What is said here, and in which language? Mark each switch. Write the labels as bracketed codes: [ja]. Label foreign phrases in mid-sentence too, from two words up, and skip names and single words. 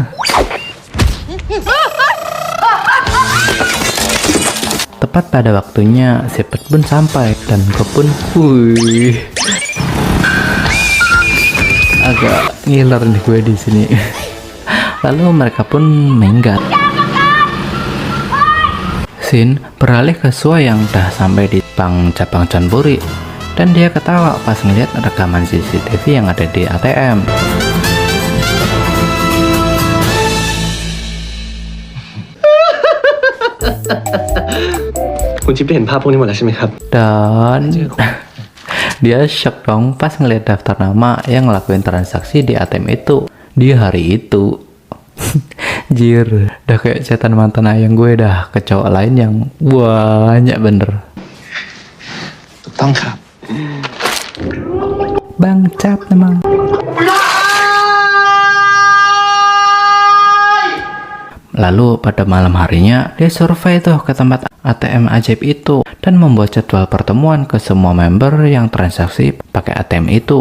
[id] Tepat pada waktunya, si Put pun sampai dan Gop pun, wih, agak ngiler nih gue di sini. Lalu mereka pun minggat. Shin beralih ke Sua yang udah sampai di bank cabang Chonbori, dan dia ketawa pas ngeliat rekaman CCTV yang ada di ATM. [th] คุณจิ๊บได้เห็นภาพพวกนี้หมดแล้วใช่ไหมครับ [id] Dan dia shock dong pas ngeliat daftar nama yang ngelakuin transaksi di ATM itu di hari itu. Jir, udah kayak setan mantan ayang gue dah ke cowok lain yang banyak bener. [th] ถูกต้องครับ [id] Bang Cap memang. Lalu pada malam harinya dia survei tuh ke tempat ATM ajaib itu dan membuat jadwal pertemuan ke semua member yang transaksi pakai ATM itu.